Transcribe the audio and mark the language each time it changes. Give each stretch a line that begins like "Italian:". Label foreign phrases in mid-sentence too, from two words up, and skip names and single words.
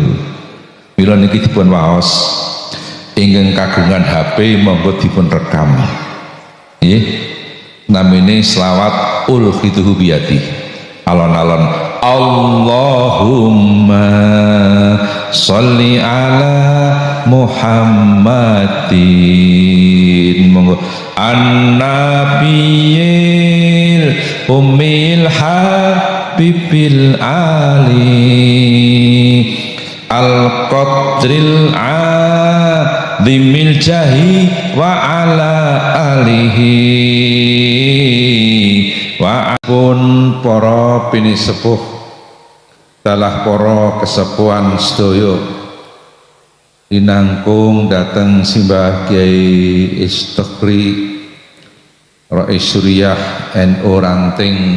Javanese: Mila niki dipun waos ingkang kagungan HP monggo dipun rekam nggih namine selawat ulfituhu biyadi alon-alon
Arabic: اللهم صل على محمد
Javanese: monggo
Arabic: النبي الأمي الحبيب العالي القدر العظيم الجاه وعلى آله و
Javanese: pun para pinisepuh dalah para kesepuhan sedaya dinangkung dateng simbah Kiai Istighri Rais Suriah NU Ranting